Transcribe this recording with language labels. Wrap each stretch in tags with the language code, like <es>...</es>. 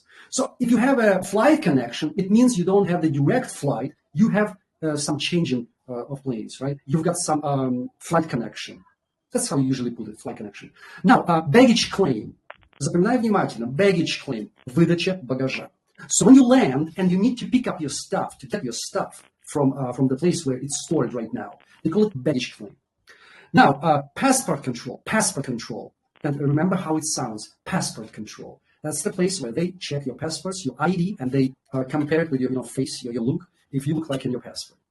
<en>So if you have a flight connection, it means you don't have the direct flight, you have some changing of planes, right? You've got some flight connection. That's how you usually put it, flight connection. Now, baggage claim.</en> <ru>Запоминай внимательно, baggage claim, выдача багажа.</ru> <en>So when you land and you need to pick up your stuff, to get your stuff from the place where it's stored right now, they call it baggage claim. Now, passport control. And remember how it sounds, passport control. That's the place where they check your passports, your ID, and they compare it with your face, your look, if you look like in your passport.</en>